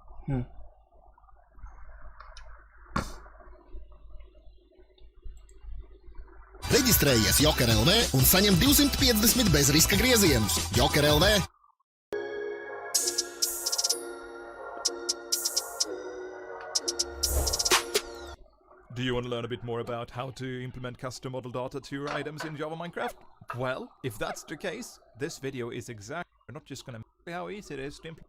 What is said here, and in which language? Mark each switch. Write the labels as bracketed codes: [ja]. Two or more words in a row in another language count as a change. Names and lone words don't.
[lv] Reģistrējies Joker LV un saņem 250 bezriska griezienus. Joker LV. [en] Do you want to learn a bit more about how to implement custom model data to your items in Java Minecraft? Well, if that's the case, this video is exactly. We're not just gonna see how easy it is to implement.